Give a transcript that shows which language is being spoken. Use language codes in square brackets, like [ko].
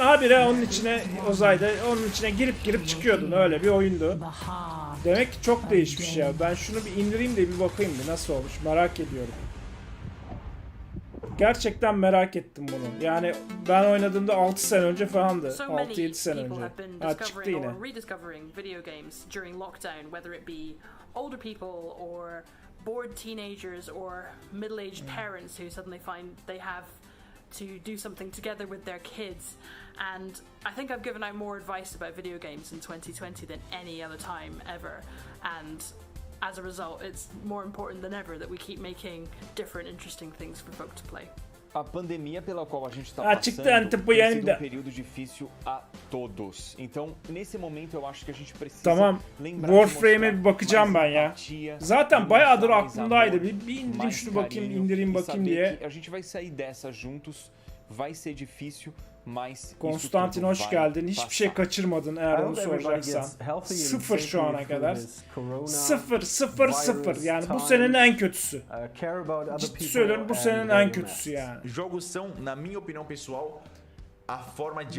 [tr] Habire onun içine uzayda onun içine girip çıkıyordun. Öyle bir oyundu. Demek ki çok değişmiş ya. Ben şunu bir indireyim de bir bakayım bir nasıl olmuş. Merak ediyorum. Gerçekten merak ettim bunu. Yani ben oynadığımda 6 sene önce falandı. 6-7 sene önce. Ha, çıktı yine. [en] Rediscovering video games during lockdown, whether it be older people or bored teenagers or middle-aged parents who suddenly find they have to do something together with their kids. And I think I've given out more advice about video games in 2020 than any other time ever. And as a result, it's more important than ever that we keep making different, interesting things for folk to play. [pt] A pandemia pela qual a gente está passando tem sido período difícil a todos. Então, nesse momento eu acho que a gente precisa lembrar [tr] Warframe'e bir bakacağım ben ya. Zaten bayağıdır aklımdaydı. Bir indireyim şunu bakayım, indireyim bakayım diye. [pt] A gente vai sair dessa juntos. Vai ser difícil, mas [tr] Konstantin hoş geldin. Hiçbir şey kaçırmadın eğer onu soracaksan. 0 şu ana kadar. 0. Yani bu senenin en kötüsü. Ciddi söylüyorum, bu senenin en kötüsü yani. [pt] Jogos são, na minha opinião pessoal, a forma de